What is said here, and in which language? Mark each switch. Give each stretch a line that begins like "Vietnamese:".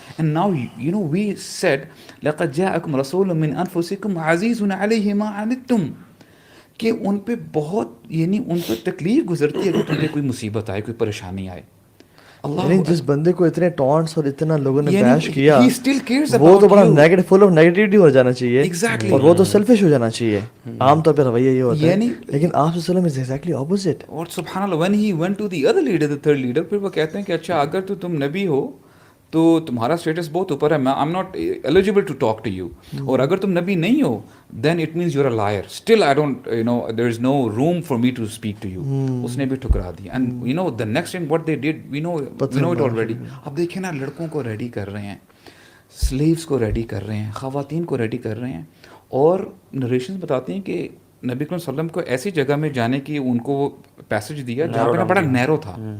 English: and now you know we said
Arabic: لقد جاءکم رسول من انفسکم عزیز علیہ ما عنتم,
Urdu: کہ ان پہ بہت یعنی ان پہ تکلیف گزرتی ہے اگر تم پہ کوئی مصیبت آئے, کوئی پریشانی آئے. یعنی جس بندے کو اتنے ٹانٹس اور اتنا لوگوں نے یعنی بیش کیا,
English: he still cares
Urdu: وہ
English: about
Urdu: تو بڑا
English: you.
Urdu: Negative, full of negativity ہو جانا چاہیے.
English: Exactly.
Urdu: اور وہ تو سیلفش ہو جانا چاہیے. عام طور پہ رویہ یہ ہوتا ہے, یعنی لیکن آپ صلی اللہ علیہ وسلم
English: Is exactly opposite. اور سبحان اللہ when he went to the other leader, the third leader,
Urdu: پھر وہ کہتے ہیں کہ اچھا اگر تو تم نبی ہو تو تمہارا اسٹیٹس بہت اوپر ہے,
English: I'm not eligible to talk to you,
Urdu: اور اگر تم نبی نہیں ہو
English: then it means you're a liar, still I don't, you know, there is no room for me to speak to you.
Urdu: اس نے بھی ٹھکرا دیا.
English: and you know the next thing what they did, we know it already.
Urdu: اب دیکھیں نا, لڑکوں کو ready کر رہے ہیں, سلیوز کو ریڈی کر رہے ہیں, خواتین کو ریڈی کر رہے ہیں, اور نریشنز بتاتے ہیں کہ نبی صلی اللہ علیہ وسلم کو ایسی جگہ میں جانے کی ان کو پیسج دیا جہاں پہ بڑا نیرو تھا.